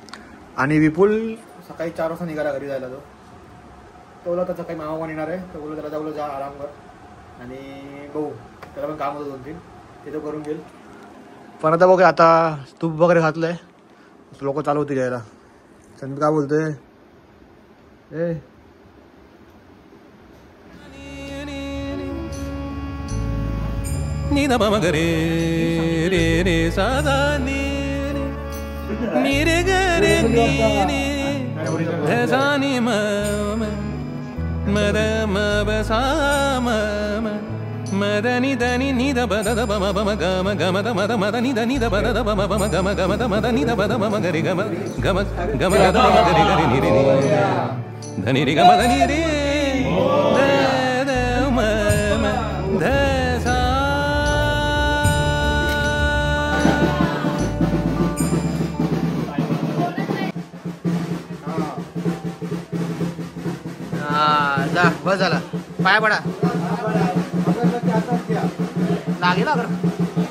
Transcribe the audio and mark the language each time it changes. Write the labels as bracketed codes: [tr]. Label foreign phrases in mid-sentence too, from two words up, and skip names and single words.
[mr] आणि विपुल सकाळी 4 वाजता निघाला घरी जायला. तो बोला त्याचा काही मामा येणार आहे, तर बोललो त्याला जाऊ जा आराम कर. आणि बघू त्याला पण काम होतं 2-3 ते तो करून घेईल. पण आता बघ, आता तूप वगैरे घातलंय, लोक चालू होती घ्यायला. संदीप काय बोलतोय? ए नी द म ग रे रे रे सा दा नी नी रे ग रे नी नी ध सा नी म म द म ब सा म म म द नी नी द ब द ब म ब म ग म ग म द म द म द नी द ब द ब म ब म ग म ग म द म द नी द ब द म म ग रे ग म ग म ग म द द म ग रे ग रे नी रे नी ध नी रे ग म द नी रे द द म म ध सा. जा बस झाला, पाया पडा लागेल.